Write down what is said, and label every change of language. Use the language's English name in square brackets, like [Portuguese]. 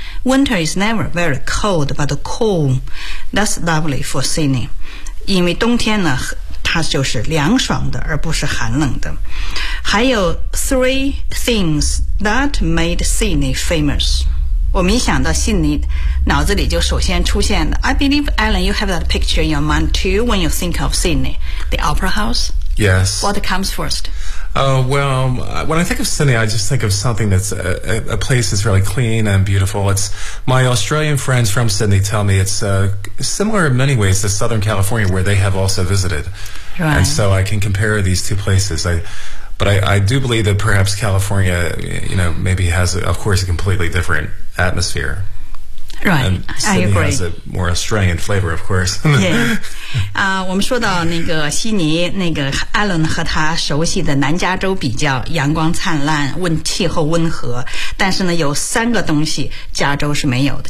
[English] Winter is never very cold, but cool. That's lovely for Sydney. [Chinese] 因为冬天呢，它就是凉爽的，而不是寒冷的。还有 [English] three things that made Sydney famous. [Chinese] 我们一想到悉尼，脑子里就首先出现的。 [English] I believe, Alan, you have that picture in your mind too when you think of Sydney. The Opera House? Yes. What comes first? Well, when I think of Sydney, I just think of something that's a place that's really clean and beautiful. It's, my Australian friends from Sydney tell me it's similar in many ways to Southern California where they have also visited. Right. And so I can compare these two places. But I do believe that perhaps California, you know, maybe has, of course, a completely different atmosphere. Right, and I agree. Sydney has a more Australian flavor, of course. Yeah. [Chinese] 我们说到那个悉尼，那个 Alan 和他熟悉的南加州比较，阳光灿烂，温气候温和。但是呢，有三个东西加州是没有的。